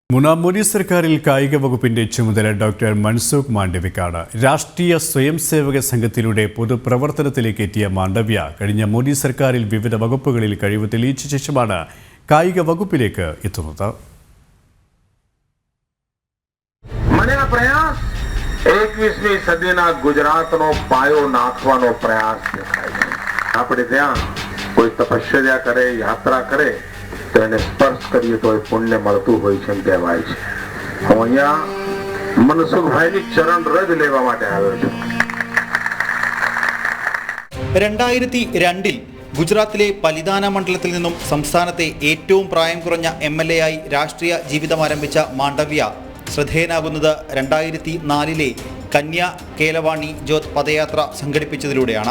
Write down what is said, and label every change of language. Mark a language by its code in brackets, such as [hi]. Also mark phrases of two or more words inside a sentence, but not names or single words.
[ml] മൂന്നാം മോദി സർക്കാരിൽ കായിക വകുപ്പിന്റെ ചുമതല ഡോക്ടർ മൻസുഖ് മാണ്ഡവ്യക്കാണ്. രാഷ്ട്രീയ സ്വയംസേവക സംഘത്തിലൂടെ പൊതുപ്രവർത്തനത്തിലേക്ക് എത്തിയ മാണ്ഡവ്യ കഴിഞ്ഞ മോദി സർക്കാരിൽ വിവിധ വകുപ്പുകളിൽ കഴിവ് തെളിയിച്ച ശേഷമാണ് കായിക വകുപ്പിലേക്ക് എത്തുന്നത്. [gu] એકવીસમી સદીના ગુજરાતનો પાયો નાખવાનો પ્રયાસ દેખાય છે. આપણે ત્યાં કોઈ તપશ્ચર્યા કરે, યાત્રા કરે તો એને સ્પર્શ કરીએ તો એ પુણ્ય મળતું હોય છે એમ કહેવાય છે. હું અહીંયા મનસુખભાઈની ચરણ રજ લેવા માટે આવ્યો છું. [ml] 2002 ഗുജറാത്തിലെ പലിതാന മണ്ഡലത്തിൽ നിന്നും സംസ്ഥാനത്തെ ഏറ്റവും പ്രായം കുറഞ്ഞ MLA ആയി രാഷ്ട്രീയ ജീവിതം ആരംഭിച്ച മാണ്ഡവ്യ ശ്രദ്ധേയനാകുന്നത് 2004 കന്യാ കേലവാണി ജ്യോത് പദയാത്ര സംഘടിപ്പിച്ചതിലൂടെയാണ്.